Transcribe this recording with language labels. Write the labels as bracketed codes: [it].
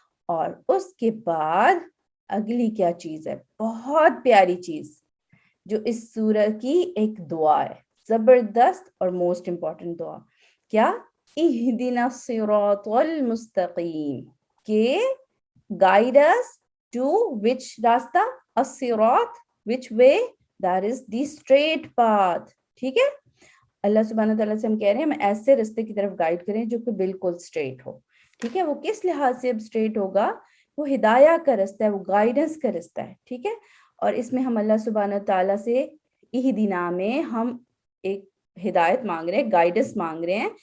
[ur] اور اس کے بعد اگلی کیا چیز ہے, بہت پیاری چیز جو اس سورہ کی ایک دعا ہے, زبردست اور موسٹ امپورٹنٹ دعا. کیا؟ [ar] اہدنا الصراط المستقیم, [ur] کہ [en] guide us to which [ur] راستہ؟ الصراط, [en] which way? that is the straight path. [ur] ٹھیک ہے, اللہ سبحانہ تعالیٰ سے ہم کہہ رہے ہیں ہمیں ایسے راستے کی طرف گائیڈ کریں جو کہ بالکل اسٹریٹ ہو. ٹھیک ہے, وہ کس لحاظ سے اب اسٹریٹ ہوگا؟ وہ ہدایہ کا رستہ ہے, وہ گائیڈنس کا رستہ ہے. ٹھیک ہے, اور اس میں ہم اللہ سبحانہ تعالیٰ سے اہدنا میں ہم ایک ہدایت مانگ رہے ہیں, گائیڈنس مانگ رہے ہیں.